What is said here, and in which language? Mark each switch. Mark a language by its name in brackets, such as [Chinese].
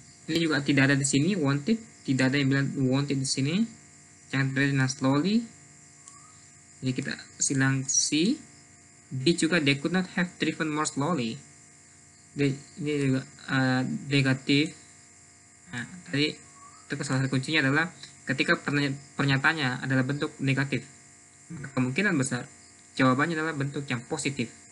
[Indonesian] Ini juga tidak ada di sini wanted, tidak ada yang bilang wanted di sini. Jangan terjadi dengan slowly. Jadi kita silang C. [English] D juga they could not have driven more slowly. [Indonesian] Ini juga negatif. Nah, tadi itu salah satu kuncinya adalah ketika pernyataannya adalah bentuk negatif, kemungkinan besar jawabannya adalah bentuk yang positif.